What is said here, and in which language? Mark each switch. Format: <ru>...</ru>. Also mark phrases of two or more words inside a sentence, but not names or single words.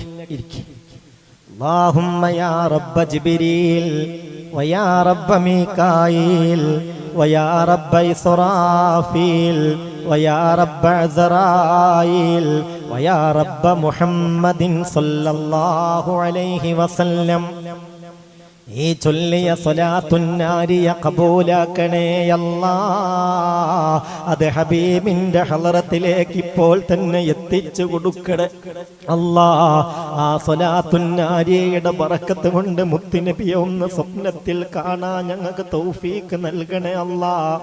<ar>اللهم يا رب جبريل ويا رب ميكائيل ويا رب إسرافيل ويا رب عزرائيل ويا رب محمد صلى الله عليه وسلم.</ar> <ml>ഈ ചൊല്ലിയ സ്വലാത്തുന്നാരിയ കബൂലാക്കണേ അല്ലാഹ്. അത് ഹബീബിന്റെ ഹളറത്തിലേക്ക് ഇപ്പോൾ തന്നെ എത്തിച്ചു കൊടുക്കണേ അല്ലാഹ്. ആ സ്വലാത്തുന്നാരിയുടെ ബറക്കത്ത് കൊണ്ട് മുത്തുനബിയെ ഒന്ന് സ്വപ്നത്തിൽ കാണാൻ ഞങ്ങൾക്ക് തൗഫീക്ക് നൽകണേ അല്ലാഹ്.</ml>